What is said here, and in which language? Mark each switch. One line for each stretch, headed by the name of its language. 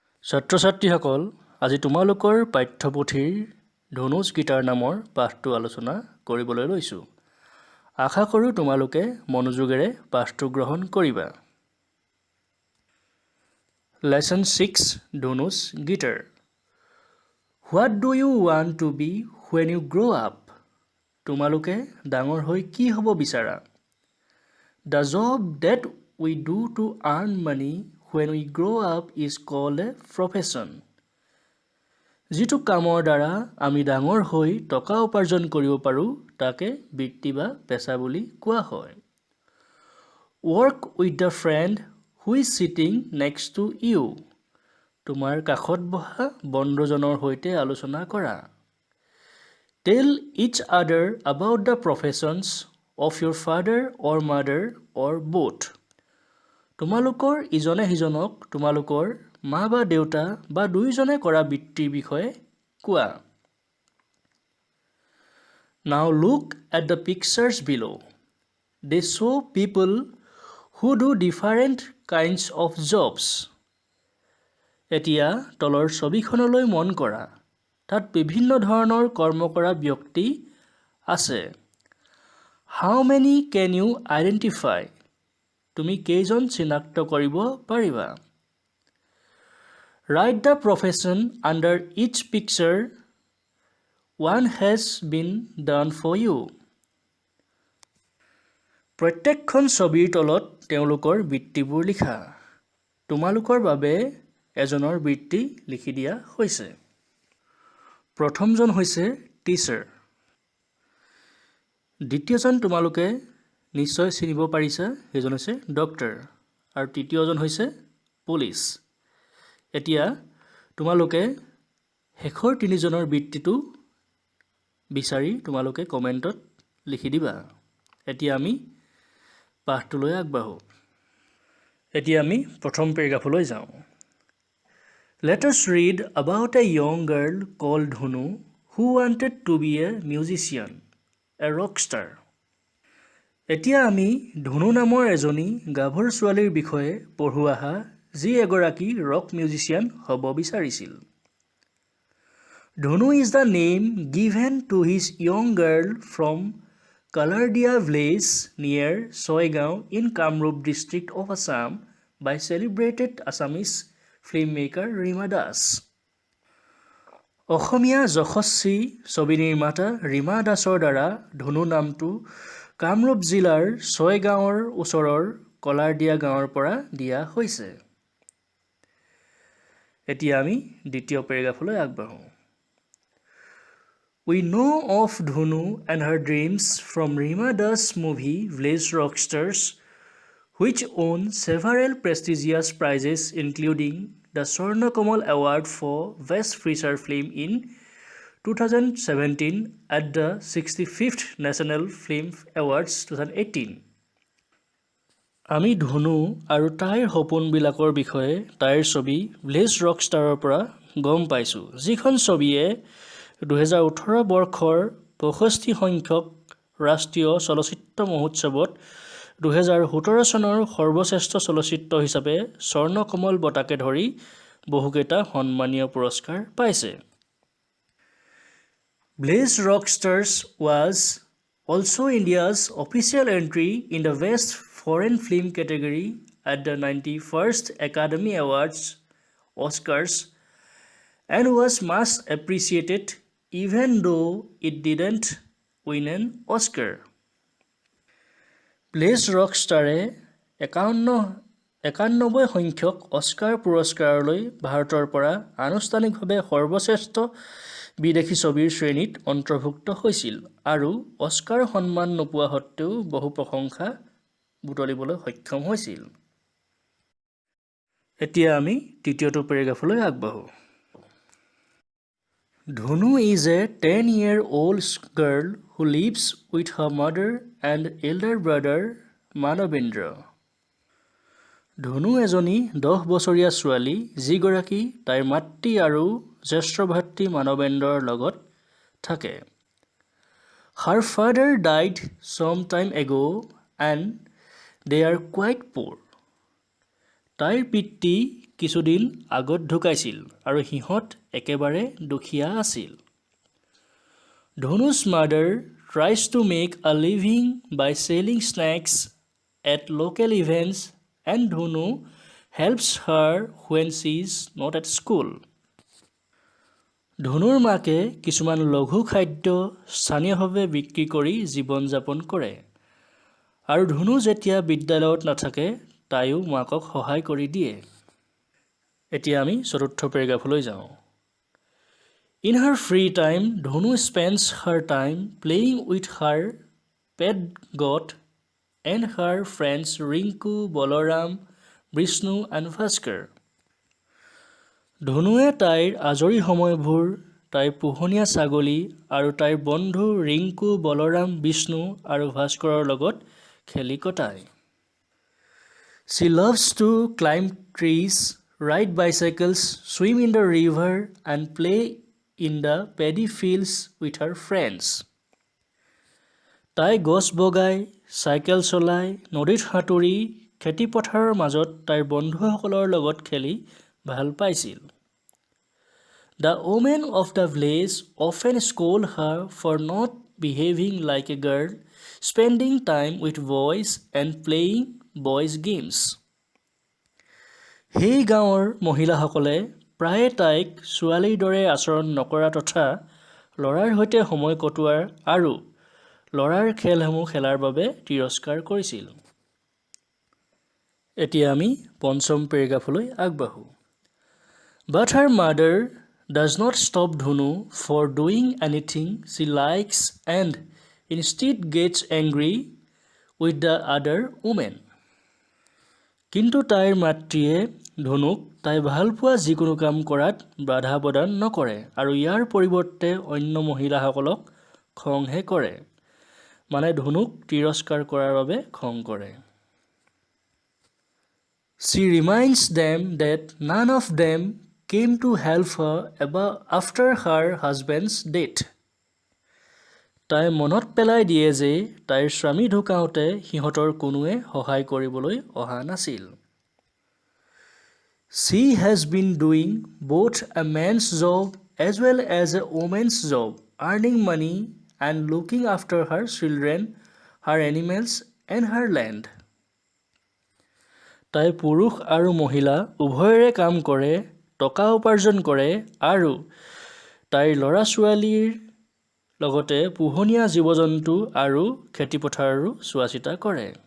Assamese: ছাত্ৰ-ছাত্ৰীসকল, আজি তোমালোকৰ পাঠ্যপুথিৰ ধনুষ গীটাৰ নামৰ পাঠটো আলোচনা কৰিবলৈ লৈছোঁ। আশা কৰোঁ তোমালোকে মনোযোগেৰে পাঠটো গ্ৰহণ কৰিবা। Lesson 6 Dhanush guitar.
English: What do you want to be when you grow up?
Assamese: তোমালোকে ডাঙৰ হৈ কি হ'ব বিচাৰা?
English: The job that we do to earn money when we grow up is called a profession.
Assamese: যিটো কামৰ দ্বাৰা আমি ডাঙৰ হৈ টকা উপাৰ্জন কৰিব পাৰোঁ তাকে বৃত্তি বা পেছা বুলি কোৱা হয়।
English: Work with the friend who is sitting next to you.
Assamese: তোমাৰ কাষত বহা বন্ধুজনৰ সৈতে আলোচনা কৰা।
English: Tell each other about the professions of your father or mother or both.
Assamese: তোমালোকৰ ইজনে সিজনক তোমালোকৰ মা বা দেউতা বা দুইজনে কৰা বৃত্তিৰ বিষয়ে কোৱা।
English: Now look at the pictures below. They show people who do different kinds of jobs.
Assamese: এতিয়া তলৰ ছবিখনলৈ মন কৰা। তাত বিভিন্ন ধৰণৰ কৰ্ম কৰা ব্যক্তি আছে।
English: How many can you identify?
Assamese: তুমি কেইজন চিনাক্ত কৰিব পাৰিবা?
English: Write the profession under each picture. One has been done for you.
Assamese: প্ৰত্যেকখন ছবিৰ তলত তেওঁলোকৰ বৃত্তিবোৰ লিখা। তোমালোকৰ বাবে এজনৰ বৃত্তি লিখি দিয়া হৈছে। প্ৰথমজন হৈছে টিচাৰ। দ্বিতীয়জন তোমালোকে নিশ্চয় চিনিব পাৰিছা, সেইজন হৈছে ডক্টৰ। আৰু তৃতীয়জন হৈছে পুলিচ। এতিয়া তোমালোকে শেষৰ তিনিজনৰ বৃত্তিটো বিচাৰি তোমালোকে কমেণ্টত লিখি দিবা। এতিয়া আমি পাঠটোলৈ আগবাঢ়োঁ। এতিয়া আমি প্ৰথম পেৰাগ্ৰাফলৈ যাওঁ।
English: Let us read about a young girl called Dhunu who wanted to be a musician, a rock star.
Assamese: এতিয়া আমি ধনু নামৰ এজনী গাভৰু ছোৱালীৰ বিষয়ে পঢ়ো আহা, যি এগৰাকী ৰক মিউজিচিয়ান হ'ব বিচাৰিছিল।
English: Dhunu is the name given to his young girl from Kalardia village near Soigao in Kamrup district of Assam by celebrated Assamese filmmaker Rima Das.
Assamese: অসমীয়া যশস্বী ছবি নিৰ্মাতা ৰীমা দাসৰ দ্বাৰা ধনু নামটো কামৰূপ জিলাৰ ছয়গাঁৱৰ ওচৰৰ কলাৰদিয়া গাঁৱৰ পৰা দিয়া হৈছে। এতিয়া আমি দ্বিতীয় পেৰাগ্ৰাফলৈ আগবাঢ়োঁ।
English: We know of Dhunu and her dreams from Rima Das movie Village Rockstars, which won several prestigious prizes including the Swarna Kamal Award for Best Feature Film in 2017 at the 65th National Film Awards 2018.
Assamese: আমি ধনু আৰু তাইৰ সপোনবিলাকৰ বিষয়ে তাইৰ ছবি village rock ষ্টাৰৰ পৰা গম পাইছোঁ, যিখন ছবিয়ে 2018 বৰ্ষৰ 65 সংখ্যক ৰাষ্ট্ৰীয় চলচ্চিত্ৰ মহোৎসৱত 2017 চনৰ সৰ্বশ্ৰেষ্ঠ চলচ্চিত্ৰ হিচাপে স্বৰ্ণ কমল বঁটাকে ধৰি বহুকেইটা সন্মানীয় পুৰস্কাৰ পাইছে।
English: Village Rockstars was also India's official entry in the Best Foreign Film category at the 91st Academy Awards Oscars and was much appreciated even though it didn't win an Oscar.
Assamese: Village Rockstars 91 সংখ্যক Oscar পুৰস্কাৰলৈ ভাৰতৰ পৰা আনুষ্ঠানিকভাৱে সৰ্বশ্ৰেষ্ঠ বিদেশী ছবিৰ শ্ৰেণীত অন্তৰ্ভুক্ত হৈছিল আৰু অস্কাৰ সন্মান নোপোৱা সত্ত্বেও বহু প্ৰশংসা বুটলিবলৈ সক্ষম হৈছিল। এতিয়া আমি তৃতীয়টো পেৰাগ্ৰাফলৈ আগবাঢ়োঁ।
English: Dhunu is a 10-year-old girl who lives with her mother and elder brother Manavendra.
Assamese: ধনু এজনী 10 বছৰীয়া ছোৱালী, যিগৰাকী তাইৰ মাতৃ আৰু জ্যেষ্ঠ ভাতৃ মানৱেন্দ্ৰৰ লগত থাকে।
English: Her father died some time ago and they are quite poor.
Assamese: তাইৰ পিতৃ কিছুদিন আগত ঢুকাইছিল আৰু সিহঁত একেবাৰে দুখীয়া আছিল।
English: Dhunu's mother tries to make a living by selling snacks at local events and Dhunu helps her when she is not at school.
Assamese: ধনুৰ মাকে কিছুমান লঘু খাদ্য স্থানীয়ভাৱে বিক্ৰী কৰি জীৱন যাপন কৰে আৰু ধনু যেতিয়া বিদ্যালয়ত নাথাকে তাইও মাকক সহায় কৰি দিয়ে। এতিয়া আমি চতুৰ্থ পেৰাগ্ৰাফলৈ যাওঁ।
English: In her free time, Dhonu spends her time playing with her pet goat and her friends Rinku, Balaram, Vishnu and Bhaskar.
Assamese: ধনুৱে তাইৰ আজৰি সময়বোৰ তাইৰ পোহনীয়া ছাগলী আৰু তাইৰ বন্ধু ৰিংকু, বলৰাম, বিষ্ণু আৰু ভাস্কৰৰ লগত খেলি কটায়।
English: She loves to climb trees, ride bicycles, swim in the river and play in the paddy fields with her friends.
Assamese: তাই গছ বগাই, চাইকেল চলাই, নদীত সাঁতুৰি, খেতিপথাৰৰ মাজত তাইৰ বন্ধুসকলৰ লগত খেলি ভাল পাইছিল।
English: The women of the village often scold her for not behaving like a girl, spending time with boys and playing boys' games.
Assamese: সেই গাঁৱৰ মহিলাসকলে প্ৰায়ে তাইক ছোৱালীৰ দৰে আচৰণ নকৰা তথা ল'ৰাৰ সৈতে সময় কটোৱাৰ আৰু ল'ৰাৰ খেলসমূহ খেলাৰ বাবে তিৰস্কাৰ কৰিছিল। এতিয়া আমি পঞ্চম পেৰাগ্ৰাফলৈ আগবাঢ়ো।
English: But her mother does not stop Dhunu for doing anything she likes and instead gets angry with the other women.
Assamese: কিন্তু তাইৰ মাতৃয়ে ধনুক তাই ভাল পোৱা যিকোনো কাম কৰাত বাধা প্ৰদান নকৰে আৰু ইয়াৰ পৰিৱৰ্তে অন্য মহিলাসকলক খংহে কৰে, মানে ধনুক তিৰস্কাৰ কৰাৰ বাবে খং কৰে।
English: She reminds them that none of them came to help her after her husband's death.
Assamese: তাই মনত পেলাই দিয়ে যে তাইৰ স্বামী ঢুকাওঁতে সিহঁতৰ কোনোৱে সহায় কৰিবলৈ অহা নাছিল।
English: She has been doing both a man's job as well as a woman's job, earning money and looking after her children, her animals and her land.
Assamese: তাই পুৰুষ আৰু মহিলা উভয়ৰে কাম কৰে, টকা উপাৰ্জন কৰে আৰু তাইৰ ল'ৰা ছোৱালীৰ লগতে পোহনীয়া জীৱ-জন্তু আৰু খেতিপথাৰৰো চোৱা চিতা কৰে।